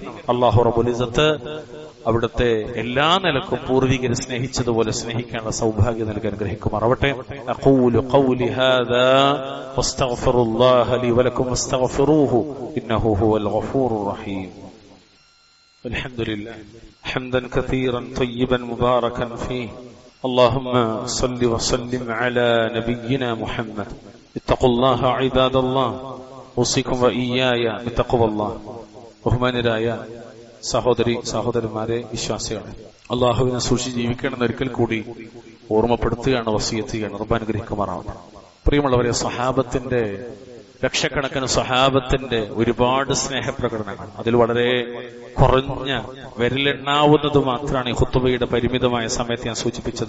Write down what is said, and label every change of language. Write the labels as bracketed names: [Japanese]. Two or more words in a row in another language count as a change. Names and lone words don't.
[Arabic] الله رب العزة [Malayalam] അവിടുത്തെ എല്ലാ നിലക്കും പൂർവികരെ സ്നേഹിച്ചതുപോലെ സ്നേഹിക്കാനുള്ള സൗഭാഗ്യം നൽകി അനുഗ്രഹിക്കുമാറാവട്ടെ. [Arabic] أقول قولي هذا وأستغفر الله لي ولكم واستغفروه إنه هو الغفور الرحيم. الحمد لله حمدا كثيرا طيبا مباركا فيه. اللهم صل وسلم على نبينا محمد. اتقوا الله عباد الله. اوصيكم واياي بتقوى الله. [Malayalam] ബഹുമാനരായ സഹോദരന്മാരെ, വിശ്വാസികളെ, അള്ളാഹുവിനെ സൂക്ഷിച്ച് ജീവിക്കണമെന്ന് ഒരിക്കൽ കൂടി ഓർമ്മപ്പെടുത്തുകയാണ്, വസിയത്ത് ചെയ്യാണ്. റബ്ബ് അനുഗ്രഹിക്കുമാറാവട്ടെ. പ്രിയമുള്ളവരെ, സഹാബത്തിന്റെ ലക്ഷക്കണക്കിന് സഹാബത്തിന്റെ ഒരുപാട് സ്നേഹപ്രകടനങ്ങൾ, അതിൽ വളരെ കുറഞ്ഞ വിരലെണ്ണാവുന്നത് മാത്രമാണ് ഈ ഖുത്ബയുടെ പരിമിതമായ സമയത്ത് ഞാൻ സൂചിപ്പിച്ചത്.